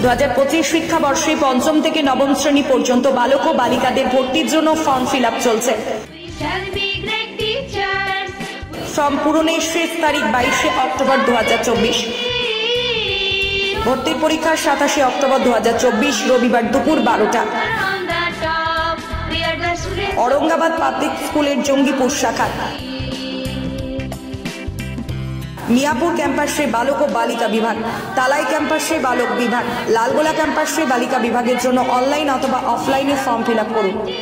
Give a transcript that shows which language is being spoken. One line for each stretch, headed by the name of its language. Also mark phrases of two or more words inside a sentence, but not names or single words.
Bangla: 2025 শিক্ষাবর্ষে পঞ্চম থেকে নবম শ্রেণী পর্যন্ত বালক ও বালিকাদের ভর্তির জন্য
English: form fill up
Bangla: চলছে। ফর্ম পূরণের শেষ তারিখ 22শে অক্টোবর 2024। ভর্তির পরীক্ষা 27শে অক্টোবর 2024 রবিবার দুপুর 12টা। ঔরঙ্গাবাদ পাবলিক স্কুলের জঙ্গিপুর শাখা, মিয়াপুর ক্যাম্পাসে বালক ও বালিকা বিভাগ, তালাই ক্যাম্পাসে বালক বিভাগ, লালগোলা ক্যাম্পাসে বালিকা বিভাগের জন্য অনলাইন অথবা অফলাইনে
English: form fill up
Bangla: करुन।